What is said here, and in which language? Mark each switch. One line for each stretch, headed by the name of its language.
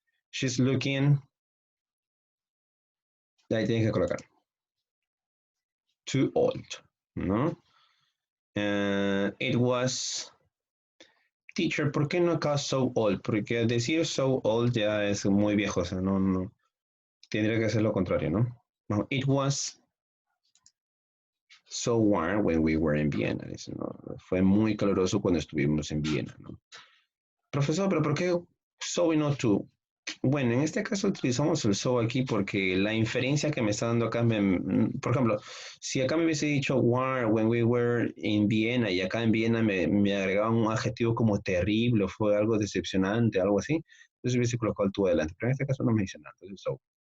English: She's looking,
Spanish: ahí tienes que colocar
English: too old,
Spanish: ¿no?
English: It was, teacher,
Spanish: ¿por qué no acá
English: so old?
Spanish: Porque decir so old ya es muy viejo, o sea, no, tendría que ser lo contrario, ¿no?
English: No, it was so warm when we were in Vienna,
Spanish: dice, ¿no? Fue muy caluroso cuando estuvimos en Viena, ¿no? Profesor, pero ¿por qué so y no to? Bueno, en este caso utilizamos el so aquí porque la inferencia que me está dando acá, por ejemplo, si acá me hubiese dicho
English: war when we were in Viena
Spanish: y acá en Viena me agregaba un adjetivo como terrible o fue algo decepcionante, algo así, entonces hubiese colocado el to adelante, pero en este caso no me dice nada, entonces so.